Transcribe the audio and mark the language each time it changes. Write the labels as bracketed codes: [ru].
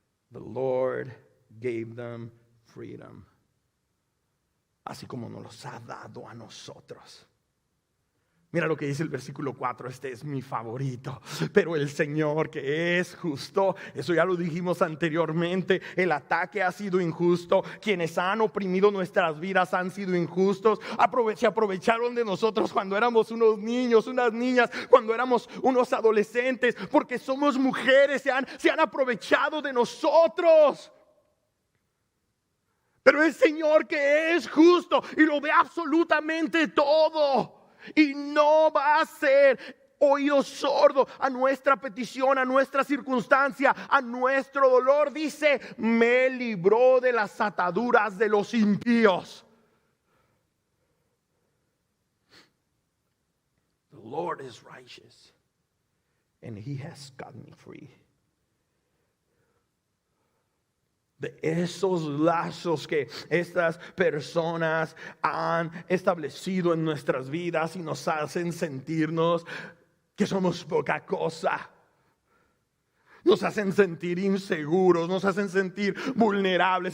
[en] The Lord gave them freedom. [es] Así como nos los ha dado a nosotros. Mira lo que dice el versículo 4, este es mi favorito. Pero el Señor que es justo, eso ya lo dijimos anteriormente, el ataque ha sido injusto, quienes han oprimido nuestras vidas han sido injustos, se aprovecharon de nosotros cuando éramos unos niños, unas niñas, cuando éramos unos adolescentes, porque somos mujeres, se han aprovechado de nosotros. Pero el Señor que es justo y lo ve absolutamente todo, y no va a ser oído sordo a nuestra petición, a nuestra circunstancia, a nuestro dolor. Dice, me libró de las ataduras de los impíos. [en] The Lord is righteous and He has got me free. [es] De esos lazos que estas personas han establecido en nuestras vidas y nos hacen sentirnos que somos poca cosa. Nos hacen sentir inseguros, nos hacen sentir vulnerables.